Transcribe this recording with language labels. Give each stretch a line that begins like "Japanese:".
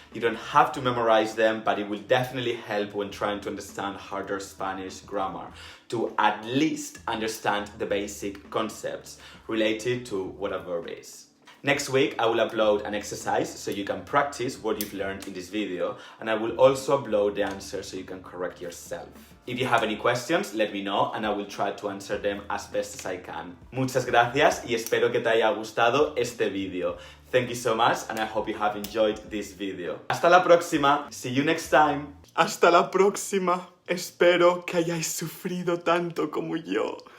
English: You don't have to memorize them, but it will definitely help when trying to understand harder Spanish grammar, to at least understand the basic concepts related to what a verb is. Next week, I will upload an exercise so you can practice what you've learned in this video, and I will also upload the answers so you can correct yourself. If you have any questions, let me know and I will try to answer them as best as I can.
Spanish: Muchas gracias y espero que te haya gustado este video.
English: Thank you so much and I hope you have enjoyed this video. Hasta la próxima. See you next time.
Spanish: Hasta la próxima. Espero que hayáis sufrido tanto como yo.